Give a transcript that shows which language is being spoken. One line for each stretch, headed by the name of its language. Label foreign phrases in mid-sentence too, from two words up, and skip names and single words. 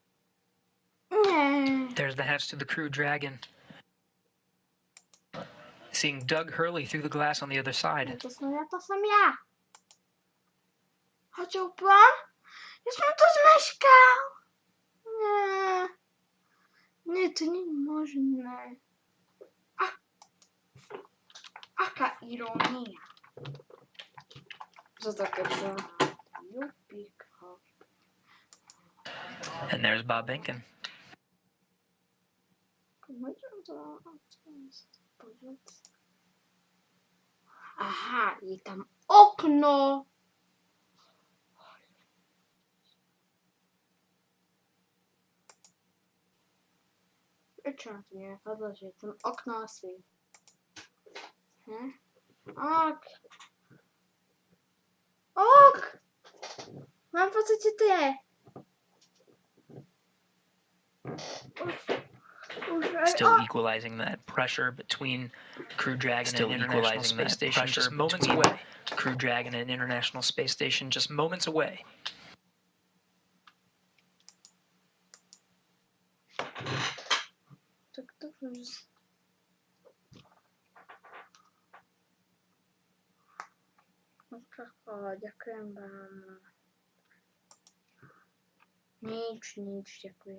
English: There's the hatch to the Crew Dragon. seeing Doug Hurley through the glass on the other side.
Czech: To jsem já.
Slovak: A čo plán? Ja som to zmeškal. Nie, to nie je možné. Aká irónia. Za také čo? Jupíka.
English: And there's Bob Benkin.
Slovak: Aha, je tam okno. Prečo na to nenapadlo, že je tam okno asi? Ok. Mám pocit, že to je.
English: Still equalizing that pressure between Crew Dragon and International Space Station, just moments away. Crew Dragon and International Space Station, just moments away.
Slovak: Ďakujem vám. Nič, ďakujem.